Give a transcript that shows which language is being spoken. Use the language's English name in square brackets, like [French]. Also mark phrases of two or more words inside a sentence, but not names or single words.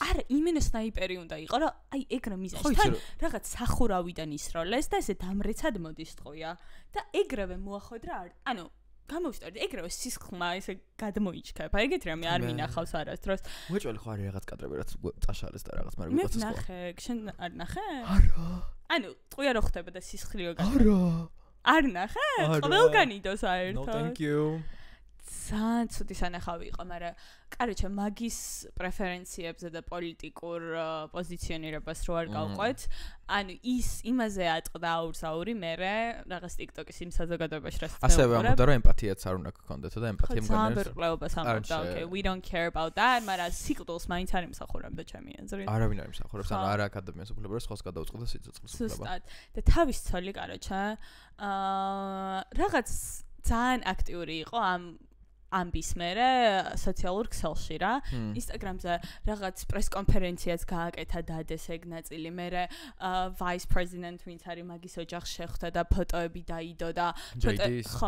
[Georgian] არა იმენა სნაიპერი უნდა იყო რომ აი ეგრე მიზანში თან რაღაც სახურავიდან ისროლეს და ესე დამრეცად მოდის ტყვია და ეგრევე მოახვედრა ანუ გამოვსტარდი ეგრევე სისხლმა ესე გადმოიჩქება ეგეთ რამე არ მინახავს არასდროს უეჭველი ხო არის რაღაც კადრები რაც წაშალეს და რაღაც მაგრამ ვიღაცას მე ნახე შენ არ ნახე არა ანუ ტყვია რო ხდება და სისხლიო არა არ ნახე? ყველგან იდო [English] No, [Georgian] საერთოდ. [English] thank you. [Georgian] ძალიან ცუდი სანახავი იყო, მაგრამ კაროჩე მაგის პრეფერენციებზე და პოლიტიკურ პოზიციონირებას რო არ გავყვეთ, ანუ ის იმაზე ატყდა აურსაური მერე რაღაც TikTok-ის იმ საზოგადოებაში რასაც ასევე ამბობდა რომ ემპათიაც არ უნდა გქონდეთ და ემპათია ძალიან მგონია ბერყლეობას ამბობდა, [English] okay, we don't care about that, [Georgian] მაგრამ სიკვდილს მაინც არ იმსახურებდა ჩემი აზრით. არავინ არ იმსახურებს, ანუ არა აკადემიას უფლება, სხვას გადაუწყდა სიცოცხლის უფლება. ზუსტად. და თავის ცოლი კაროჩე რაღაც ძალიან აქტიური იყო ამბის მერე სოციალურ ქსელში რა Instagram-ზე რაღაც პრესკონფერენციაც გააკეთა დადეს ეგ ნაწილი მერე [English] vice president [Georgian] ვინც არის მაგის ოჯახს შეხვდა და ფოტოები დაიდო და ხო